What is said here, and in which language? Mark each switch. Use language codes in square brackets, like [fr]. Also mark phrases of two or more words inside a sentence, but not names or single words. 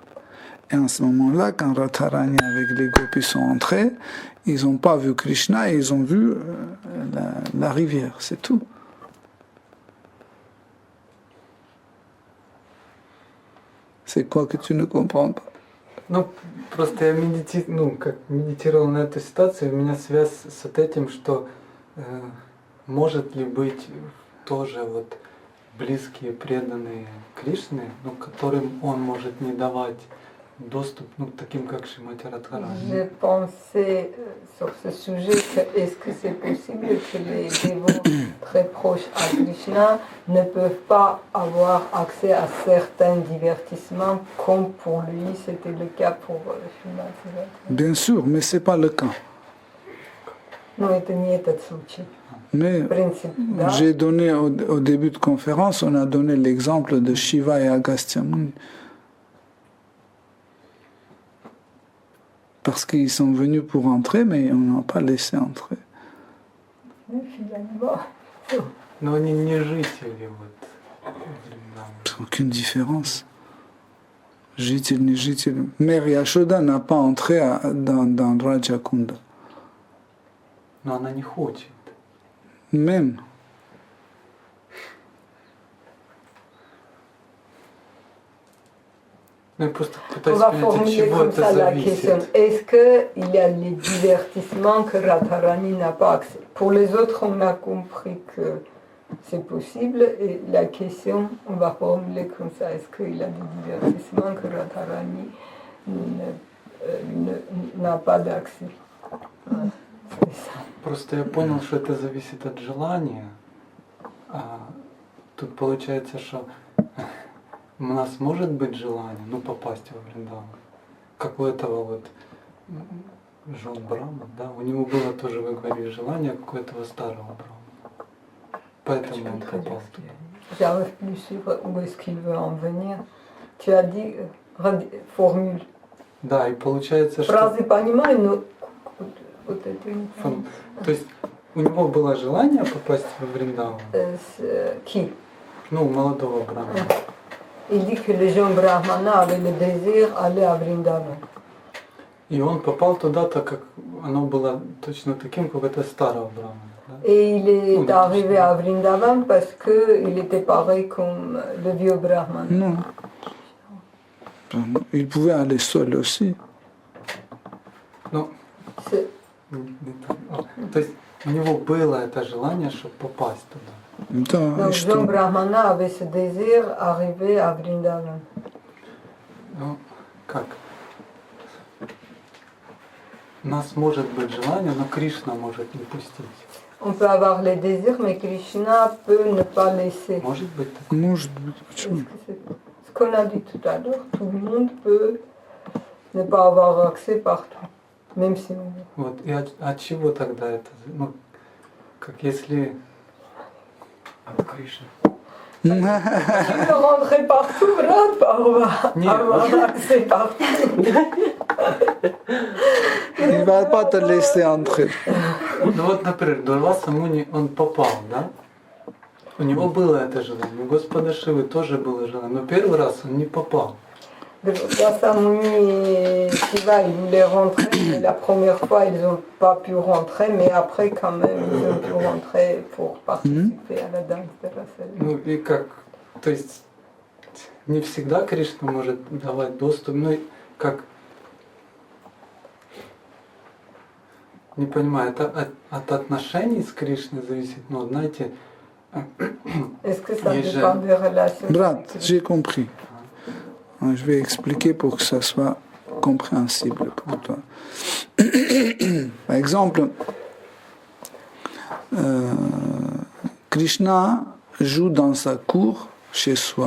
[fr] Et en ce moment-là, quand Radharani avec les gopis sont entrés, ils n'ont pas vu Krishna et ils ont vu la rivière, c'est tout. C'est quoi que tu ne comprends pas? [ru] Просто я медитировал на эту ситуацию, у меня связь с этим, что может ли быть тоже близкие, преданные Кришне, которым он может не давать достуp, таким как Шримати Радхарани. [fr] Je pensais sur ce sujet que est-ce que c'est possible que les dévots très proches à Krishna ne peuvent pas avoir accès à certains divertissements comme pour lui c'était le cas pour Шримати Радхарани? Bien sûr, mais c'est pas le cas. [ru] Но это не этот случай. [fr] Mais j'ai donné au début de conférence, on a donné l'exemple de Shiva et Agastya Muni. Parce qu'ils sont venus pour entrer, mais on n'a pas laissé entrer. [ru] Но они не жители [fr] Aucune différence. [ru] Житель, не житель. [fr] Mère Yashoda n'a pas entré dans Rajakunda. [ru] Но она не хочет. [fr] Même. On va formuler comme ça la question. Est-ce qu'il y a les divertissements que Radharani n'a pas accès? Pour les autres, on a compris que c'est possible. Et la question, on va formuler comme ça. Est-ce qu'il y a des divertissements que Radharani n'a pas d'accès? [ru] Просто я понял, что это зависит от желания. Тут получается, что у нас может быть желание, попасть во Вриндаван. Как у этого Жон Брахма, да? У него было тоже, вы говорили, желание, как у этого старого Брахма. Поэтому он попал туда. [fr] J'arrive plus sur où est-ce qu'il veut en venir. Tu as dit formule. [ru] Да, и получается, что... Фразы понимаю, но вот это не понимаю. То есть у него было желание попасть во Вриндаван? [fr] Qui? [ru] Молодого Брахмана. [fr] Il dit que le jeune Brahmana avait le désir d'aller à Vrindavan. [ru] И он попал туда, так как оно было точно таким, как это старого Брахмана. Да? [fr] Et il est arrivé à Vrindavan parce qu'il était pareil comme le vieux Brahman. Non. Il pouvait aller seul aussi. [ru] Ну, [fr] C'est- [ru] то есть у него было это желание, чтобы попасть туда. Да, и [fr] Donc [ru] что? [fr] Jean Brahmana avait ce désir d'arriver à Vrindavan. [ru] Ну, как? У нас может быть желание, но Кришна может не пустить. [fr] On peut avoir les désirs, mais Krishna peut ne pas laisser. [ru] Может быть так? Может быть, почему? [fr] Est-ce que c'est ce qu'on a dit tout à l'heure? Tout le monde peut ne pas avoir accès partout, même si on veut. [ru] Вот. И от чего тогда это? Ну, как если... От Кришны. [fr] Il peut rentrer partout, là, on va avoir accès partout. Il ne va pas te laisser entrer. [ru] Ну вот, например, Дурваса Муни, он попал, да? У него было это желание, у Господа Шивы тоже было желание, но первый раз он не попал. [fr] Durvasa Muni et Shiva, ils voulaient rentrer, mais la première fois, ils n'ont pas pu rentrer, mais après, quand même, ils ont pu rentrer pour participer à la danse de Rasa. [ru] Ну и как, то есть не всегда Кришна может давать доступ, ну и как, не понимаю, это от отношений с Кришной зависит, но знаете, [fr] Est-ce que ça Déjà. dépend des relations? Brat, j'ai compris. Je vais expliquer pour que ça soit compréhensible pour toi. Par exemple, Krishna joue dans sa cour chez soi.